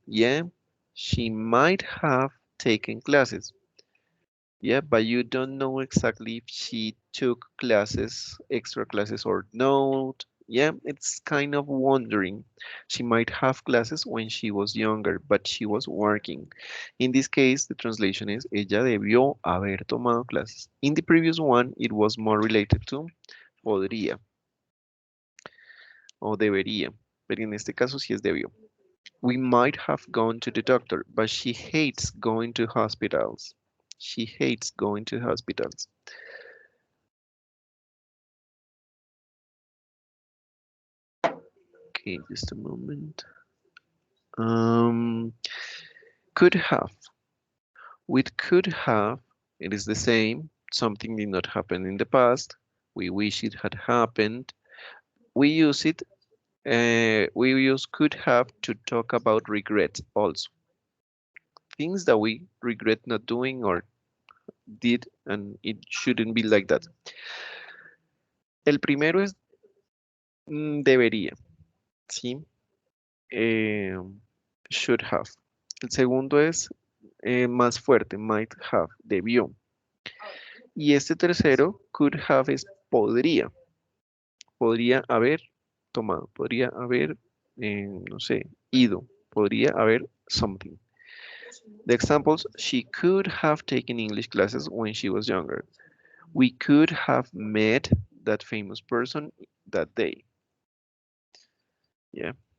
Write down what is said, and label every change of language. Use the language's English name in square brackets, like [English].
[English] Yeah, she might have taken classes. Yeah, but you don't know exactly if she took classes, extra classes or not. Yeah, it's kind of wondering. She might have classes when she was younger, but she was working. In this case, the translation is [Spanish] ella debió haber tomado clases. [English] In the previous one, it was more related to [Spanish] podría o debería, pero en este caso sí es debió. [English] We might have gone to the doctor, but she hates going to hospitals. She hates going to hospitals. Okay, just a moment. Um, could have. With could have, it is the same. Something did not happen in the past. We wish it had happened. We use it. We use could have to talk about regrets also. Things that we regret not doing or did, and it shouldn't be like that. [Spanish] El primero es debería, ¿sí? Eh, should have. El segundo es más fuerte, might have, debió. Y este tercero, could have, es podría haber tomado, podría haber, no sé, ido, podría haber something. [English] The examples, she could have taken English classes when she was younger. We could have met that famous person that day. Yeah.